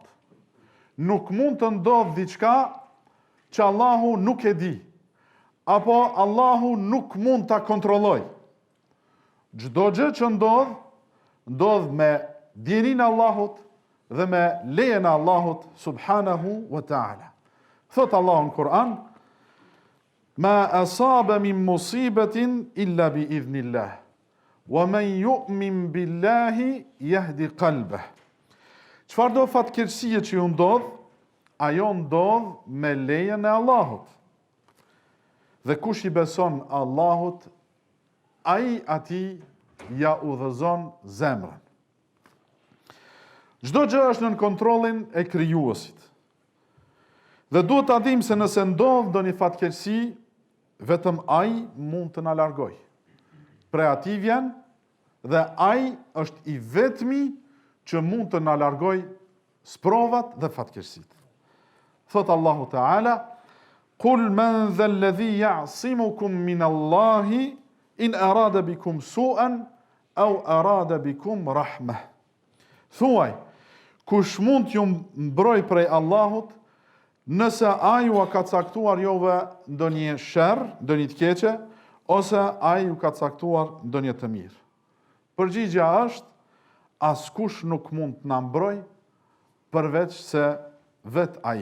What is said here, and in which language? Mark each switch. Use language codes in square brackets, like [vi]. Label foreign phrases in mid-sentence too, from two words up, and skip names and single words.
[sq] Nuk mund të ndodh diçka që Allahu nuk e di, apo Allahu nuk mund ta kontrolloj. Çdo gjë që ndodh me dijenin e Allahut dhe me lejen e Allahut [ar] سبحانه وتعالى. [sq] Thot Allahu në Kur'an: [ar] ما أصاب من مصيبة إلا بإذن الله ومن يؤمن بالله يهد قلبه. [sq] Çfarë do fatkeqësie që ju ndodh, ajo ndodh me lejen e Allahut. Dhe kush i beson Allahut, ai atij ja udhëzon zemrën. Çdo gjë është nën kontrollin e krijuesit. Dhe duhet ta dim se nëse ndodh ndonjë fatkeqësi, vetëm ai mund të na largoj. Prej atij vjen dhe ai është i vetmi që mund të na largoj sprovat dhe fatkeqësitë. Thot Allahu Teala: [ar] قل من ذا الذي يعصمكم من الله إن أراد بكم سوءا أو أراد بكم رحمة. [sq] Thuaj, kush mund t'ju mbroj prej Allahut, nëse ai ju ka caktuar juve ndonjë sherr, ndonjë të keqe, ose ai ju ka caktuar ndonjë të mirë. Përgjigja është, askush nuk mund të na mbroj përveç se vet ai.